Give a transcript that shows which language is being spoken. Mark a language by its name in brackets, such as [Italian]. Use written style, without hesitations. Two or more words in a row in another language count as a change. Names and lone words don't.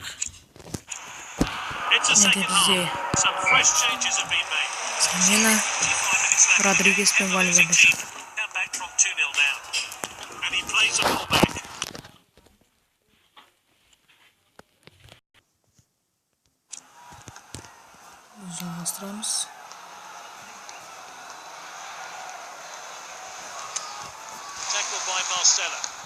[English] it's a [Kazakh] Және де [English] second [Kazakh] бізде [English] half. Some fresh changes have been made. [Kazakh] замена [English] 5 minutes left. [Kazakh] Родригес пен [English] And the losing [Kazakh] Вальверде. [English] team come back from 2-0 down. And he plays the ball back. [Kazakh] Жалғастырамыз. [English] Tackled by Marcelo.